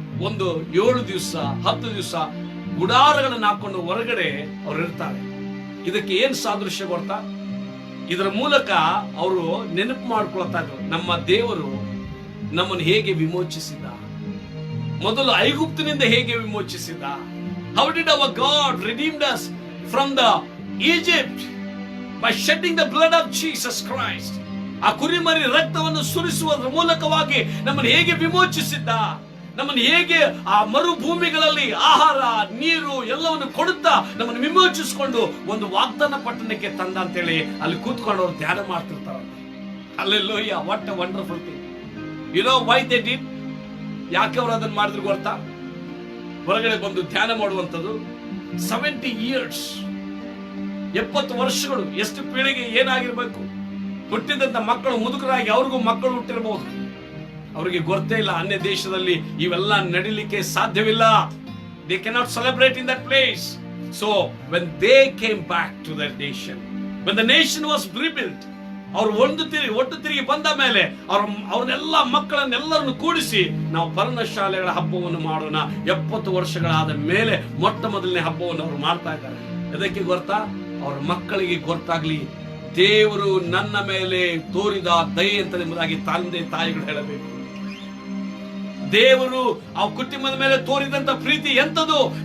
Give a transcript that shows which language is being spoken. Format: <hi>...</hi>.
<kn>ಒಂದು 7 ದಿವಸ 10 ದಿವಸ ಗುಡಾರಗಳನ್ನ ಹಾಕೊಂಡು ಹೊರಗಡೆ ಅವ್ರು ಇರ್ತಾರೆ. ಇದಕ್ಕೆ ಏನ್ ಸಾದೃಶ್ಯ ಗೊತ್ತಾ? ಇದರ ಮೂಲಕ ಅವರು ನೆನಪು ಮಾಡ್ಕೊಳ್ತಾ ಇದ್ರು, ನಮ್ಮ ದೇವರು ನಮ್ಮನ್ನು ಹೇಗೆ ವಿಮೋಚಿಸಿದ, ಮೊದಲು ಐಗುಪ್ತಿನಿಂದ ಹೇಗೆ ವಿಮೋಚಿಸಿದ.</kn> <en>How did our God redeemed us from the Egypt by shedding the blood of Jesus Christ.</en> <kn>ಆ ಕುರಿಮರಿ ರಕ್ತವನ್ನು ಸುರಿಸುವುದರ ಮೂಲಕವಾಗಿ ನಮ್ಮನ್ನು ಹೇಗೆ ವಿಮೋಚಿಸಿದ್ದ, ನಮ್ಮನ್ನು ಹೇಗೆ ಆ ಮರುಭೂಮಿಗಳಲ್ಲಿ ಆಹಾರ ನೀರು ಎಲ್ಲವನ್ನು ಕೊಡುತ್ತಾ ನಮ್ಮನ್ನು ವಿಮೋಚಿಸಿಕೊಂಡು ಒಂದು ವಾಗ್ದಾನ ಪಟ್ಟಣಕ್ಕೆ ತಂದ ಅಂತೇಳಿ ಅಲ್ಲಿ ಕೂತ್ಕೊಂಡು ಅವರು ಧ್ಯಾನ ಮಾಡ್ತಿರ್ತಾರೆ.</kn> <en>Hallelujah, what a wonderful thing. You know why they did?</en> <kn>ಯಾಕೆ ಅವರು ಅದನ್ನು ಮಾಡಿದ್ರು ಗೊತ್ತಾ? ಹೊರಗಡೆ ಬಂದು ಧ್ಯಾನ ಮಾಡುವಂಥದ್ದು</kn> <en>70 years,</en> <kn>70 ವರ್ಷಗಳು. ಎಷ್ಟು ಪೀಳಿಗೆ ಏನಾಗಿರ್ಬೇಕು? ಹುಟ್ಟಿದಂತ ಮಕ್ಕಳು ಮುದುಕರಾಗಿ ಅವ್ರಿಗೂ ಮಕ್ಕಳು ಹುಟ್ಟಿರಬಹುದು. ಅವರಿಗೆ ಗೊತ್ತೇ ಇಲ್ಲ ಅನ್ಯ ದೇಶದಲ್ಲಿ ಇವೆಲ್ಲ ನಡಿಲಿಕ್ಕೆ ಸಾಧ್ಯವಿಲ್ಲ.</kn> <en>They cannot celebrate in that place. So when they came back to their nation, when the nation was rebuilt,</en> <kn>ಅವರು ಒಟ್ಟು ತಿರುಗಿ ಬಂದ ಮೇಲೆ ಅವ್ರನ್ನೆಲ್ಲ ಮಕ್ಕಳನ್ನೆಲ್ಲರನ್ನು ಕೂಡಿಸಿ ನಾವು ಪರ್ಣಶಾಲೆಗಳ ಹಬ್ಬವನ್ನು ಮಾಡೋಣ. 70 ವರ್ಷಗಳಾದ ಮೇಲೆ ಮೊಟ್ಟ ಮೊದಲನೇ ಹಬ್ಬವನ್ನು ಅವರು ಮಾಡ್ತಾ ಇದ್ದಾರೆ. ಅದಕ್ಕೆ ಗೊತ್ತಾ? ಅವ್ರ ಮಕ್ಕಳಿಗೆ ಗೊತ್ತಾಗ್ಲಿ ದೇವರು ನನ್ನ ಮೇಲೆ ತೋರಿದ ದಯೆ ಅಂತ ಎಂಬುದಾಗಿ ತಂದೆ ತಾಯಿಗಳು ಹೇಳಬೇಕು. ದೇವರು ಆ ಕುಟುಂಬದ ಮೇಲೆ ತೋರಿದಂತ ಪ್ರೀತಿ ಎಂತದು.</kn>